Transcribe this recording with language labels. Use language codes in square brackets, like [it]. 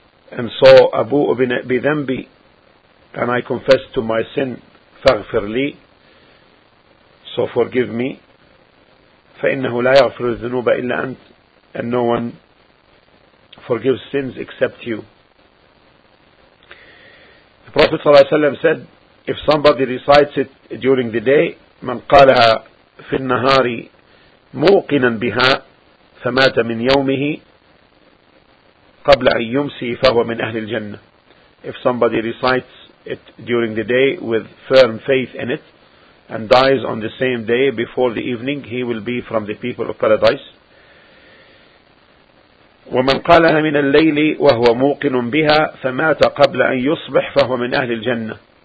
[en] And so Abu bi dhanbi, and I confess to my sin, faghfir li, so forgive me. [ar] فَإِنَّهُ لَا يَغْفِرُ الذُّنُوبَ إِلَّا أَنْتَ, [en] and no one forgives sins except you. The Prophet ﷺ said, if somebody recites it during the day, [ar] مَنْ قَالَهَا فِي النَّهَارِ مُوقِنًا بِهَا فَمَاتَ مِنْ يَوْمِهِ قَبْلَ أَنْ يُمْسِي فَهُوَ مِنْ أَهْلِ الْجَنَّةِ. [en] If somebody recites it during the day with firm faith in it, and dies on the same day before the evening, he will be from the people of paradise. [ar] وَمَنْ قَالَهَا مِنَ اللَّيْلِ وَهُوَ مُوقِنٌ بِهَا فَمَاتَ قَبْلَ أَنْ يُصْبِحْ فَهُوَ مِنْ أَهْلِ الْجَنَّةِ.